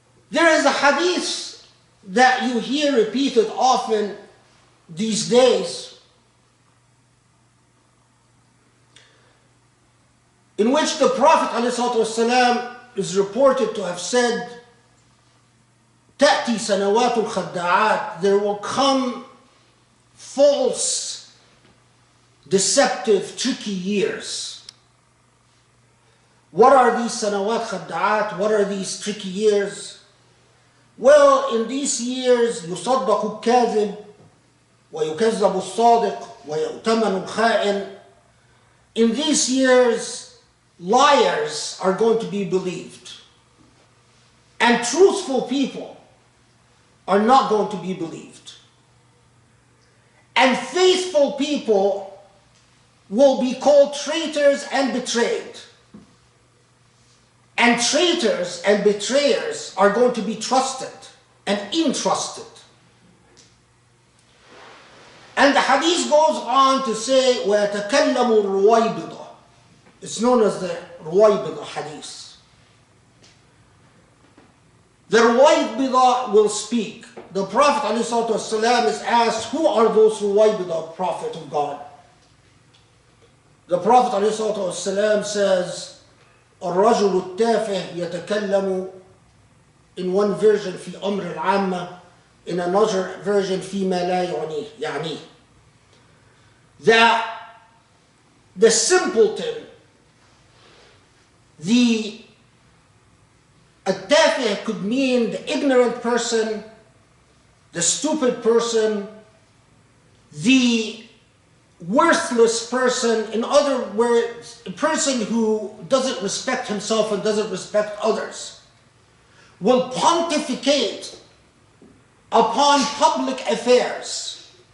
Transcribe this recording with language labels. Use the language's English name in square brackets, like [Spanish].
[English] There is a hadith that you hear repeated often these days, in which the Prophet ﷺ is reported to have said, [Arabic] تأتي سنوات الخداعات, [English] there will come false, deceptive, tricky years. What are these sanawat khada'at? What are these tricky years? Well, in these years, [Arabic] يصدق الكاذب ويكذب الصادق ويؤتمن الخائن. [English] In these years, liars are going to be believed, and truthful people are not going to be believed. And faithful people will be called traitors and betrayed. And traitors and betrayers are going to be trusted and entrusted. And the hadith goes on to say, [Arabic] وَيَتَكَلَّمُ الرُّوَيْبِضَةِ. [English] It's known as the Ruwaybidah hadith. The Ruwaybidah will speak. The Prophet ﷺ is asked, who are those Ruwaybidah, Prophet of God? The Prophet ﷺ says, [Arabic] الرجل التافه يتكلم, [English] in one version [Arabic] في أمر العامة, [English] in another version [Arabic] فيما لا يعني. [English] That the simpleton, the التافه could mean the ignorant person, the stupid person, the worthless person, in other words, a person who doesn't respect himself and doesn't respect others, will pontificate upon public affairs.